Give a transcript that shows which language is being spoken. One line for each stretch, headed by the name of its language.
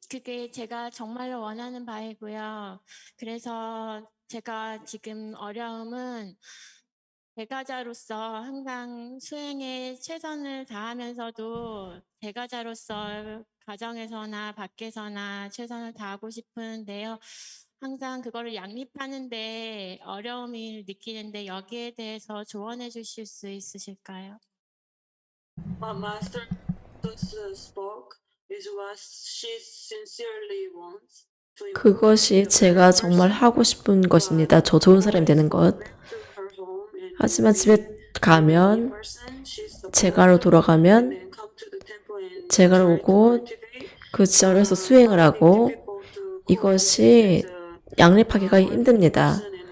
Korean: 그게 제가 정말로 원하는 바이고요. 그래서 제가 지금 어려움은 제가자로서 항상 수행에 최선을 다하면서도 제가자로서 가정에서나 밖에서나 최선을 다하고 싶은데요. 항상 그거를 양립하는데 어려움을 느끼는데 여기에 대해서 조언해 주실 수 있으실까요?
English: Master spoke is what she sincerely wants.
Korean: 그것이 제가 정말 하고 싶은 것입니다. 저 좋은 사람이 되는 것. 하지만 집에 가면, 제가로 돌아가면, 제가로 오고 그 절에서 수행을 하고 이것이 양립하기가 힘듭니다.